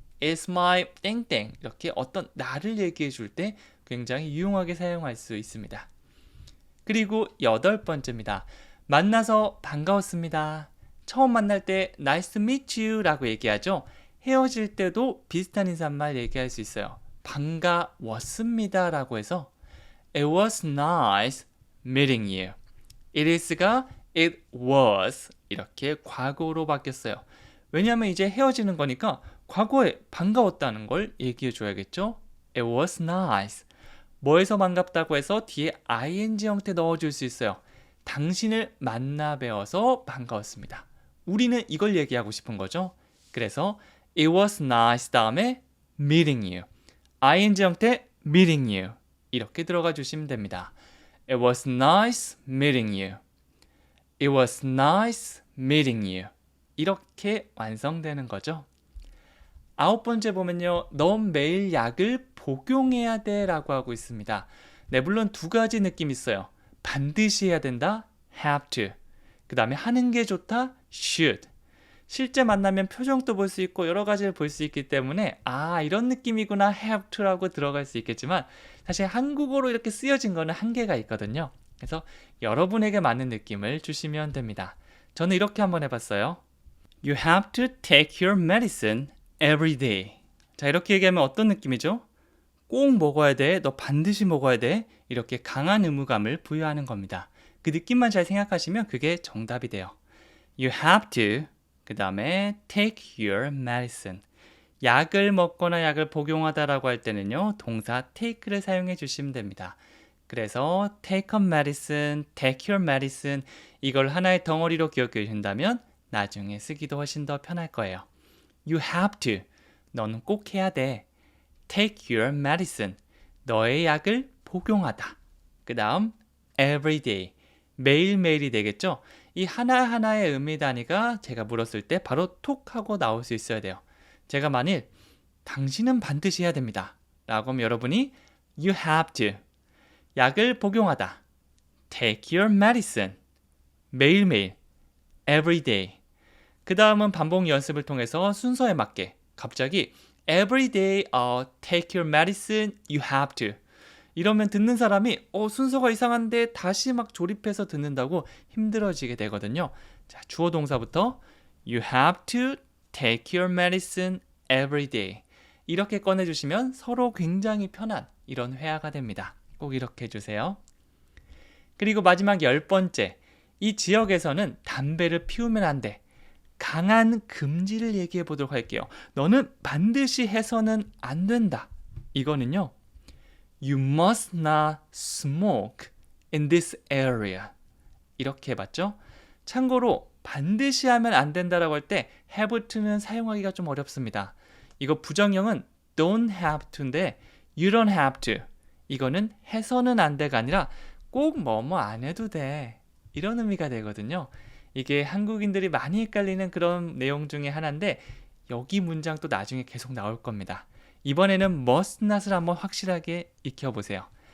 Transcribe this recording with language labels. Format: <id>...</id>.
<en>It's my</en> <ko>땡땡 이렇게 어떤 나를 얘기해 줄 때 굉장히 유용하게 사용할 수 있습니다. 그리고 8번째입니다. 만나서 반가웠습니다. 처음 만날 때</ko> <en>nice to meet you</en> <ko>라고 얘기하죠. 헤어질 때도 비슷한 인사말 얘기할 수 있어요. 반가웠습니다 라고 해서</ko> <en>It was nice meeting you. It is가 it was</en> <ko>이렇게 과거로 바뀌었어요. 왜냐하면 이제 헤어지는 거니까 과거에 반가웠다는 걸 얘기해 줘야겠죠.</ko> <en>It was nice.</en> <ko>뭐에서 반갑다고 해서 뒤에 ing 형태 넣어줄 수 있어요. 당신을 만나 뵈어서 반가웠습니다. 우리는 이걸 얘기하고 싶은 거죠.</ko> <en>그래서 It was nice 다음에 meeting you. ing 형태 meeting you.</en> <ko>이렇게 들어가 주시면 됩니다.</ko> <en>It was nice meeting you. It was nice meeting you.</en> <ko>이렇게 완성되는 거죠. 9번째 보면요. 넌 매일 약을 복용해야 돼 라고 하고 있습니다. 네, 물론 두 가지 느낌 있어요. 반드시 해야 된다.</ko> <en>have to.</en> <ko>그 다음에 하는 게 좋다. should. 실제 만나면 표정도 볼 수 있고 여러 가지를 볼 수 있기 때문에 이런 느낌이구나</ko> <en>have to</en> <ko>라고 들어갈 수 있겠지만 사실 한국어로 이렇게 쓰여진 거는 한계가 있거든요. 그래서 여러분에게 맞는 느낌을 주시면 됩니다. 저는 이렇게 한번 해봤어요.</ko> <en>You have to take your medicine every day.</en> <ko>자, 이렇게 얘기하면 어떤 느낌이죠? 꼭 먹어야 돼. 너 반드시 먹어야 돼. 이렇게 강한 의무감을 부여하는 겁니다. 그 느낌만 잘 생각하시면 그게 정답이 돼요.</ko> <en>You have to</en> <ko>그 다음에</ko> <en>take your medicine.</en> <ko>약을 먹거나 약을 복용하다라고 할 때는요. 동사 take를 사용해 주시면 됩니다. 그래서</ko> <en>take a medicine, take your medicine</en> <ko>이걸 하나의 덩어리로 기억해 주신다면 나중에 쓰기도 훨씬 더 편할 거예요.</ko> <en>You have to.</en> <ko>너는 꼭 해야 돼.</ko> <en>Take your medicine.</en> <ko>너의 약을 복용하다. 그 다음 every day. 매일매일이 되겠죠? 이 하나하나의 의미 단위가 제가 물었을 때 바로 톡 하고 나올 수 있어야 돼요. 제가 만일 당신은 반드시 해야 됩니다. 라고 하면 여러분이</ko> <en>You have to.</en> <ko>약을 복용하다.</ko> <en>Take your medicine.</en> <ko>매일매일.</ko> <en>Every day.</en> <ko>그 다음은 반복 연습을 통해서 순서에 맞게 갑자기</ko> <en>Every day take your medicine, you have to.</en> <ko>이러면 듣는 사람이 순서가 이상한데 다시 막 조립해서 듣는다고 힘들어지게 되거든요. 자, 주어 동사부터</ko> <en>You have to take your medicine every day.</en> <ko>이렇게 꺼내주시면 서로 굉장히 편한 이런 회화가 됩니다. 꼭 이렇게 해주세요. 그리고 마지막 10번째. 이 지역에서는 담배를 피우면 안 돼. 강한 금지를 얘기해 보도록 할게요. 너는 반드시 해서는 안 된다. 이거는요.</ko> <en>You must not smoke in this area.</en> <ko>이렇게 해봤죠? 참고로 반드시 하면 안 된다라고 할 때 have to는 사용하기가 좀 어렵습니다. 이거 부정형은</ko> <en>don't have to인데 you don't have to.</en> <ko>이거는 해서는 안 돼가 아니라 꼭 뭐뭐 안 해도 돼. 이런 의미가 되거든요. 이게 한국인들이 많이 헷갈리는 그런 내용 중에 하나인데 여기 문장 또 나중에 계속 나올 겁니다. 이번에는 must not을 한번 확실하게 익혀보세요.</ko>